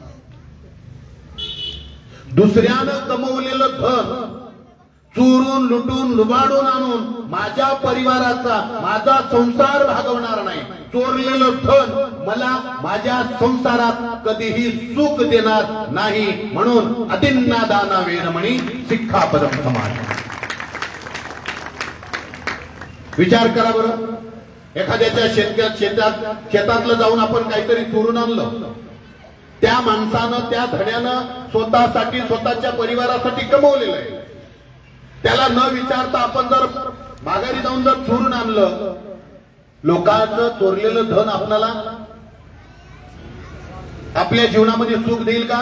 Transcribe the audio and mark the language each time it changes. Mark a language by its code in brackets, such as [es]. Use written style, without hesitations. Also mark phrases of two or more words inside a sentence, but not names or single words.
[mr] दुसऱ्यानं कमवलेलं धन चोरून लुटून लुबाडून आणून माझ्या परिवाराचा माझा संसार भागवणार नाही. चोरलेलं धन मला माझ्या संसारात कधीही सुख देणार नाही. [pi] म्हणून अतिन्नादाना वेरमणी सिक्खापदं समादयामि. [mr] विचार करा बरं. एखाद्याच्या शेतातलं जाऊन आपण काहीतरी चोरून आणलं. त्या माणसानं त्या धड्यानं स्वतःसाठी स्वतःच्या परिवारासाठी कमवलेलं आहे. त्याला न विचारता आपण जर माघारी जाऊन जर चोरून आणलं, लोकांचं चोरलेलं धन आपल्याला आपल्या जीवनामध्ये सुख देईल का?